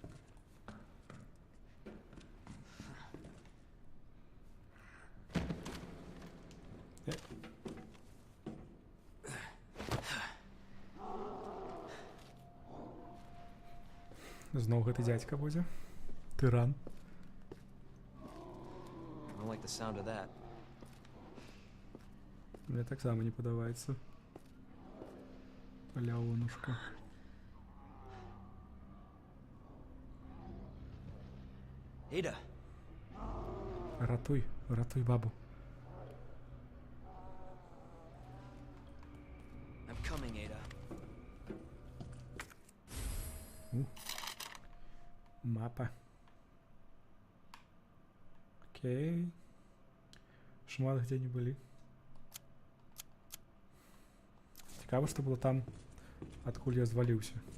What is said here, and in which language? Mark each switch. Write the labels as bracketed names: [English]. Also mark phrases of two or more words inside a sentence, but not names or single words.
[Belarusian] Зноў гэты дзядзька будзе. Тыран. [English] I don't like the sound of that. [Belarusian] Мне таксама не падабаецца. Палявонушка. [English] Ada, [Belarusian] Ратуй, ратуй бабу. [English] I'm coming, Ada. [Belarusian] Мапа. Окей. Шмат где не былі. Цікава, што было там, адкуль я зваліўся.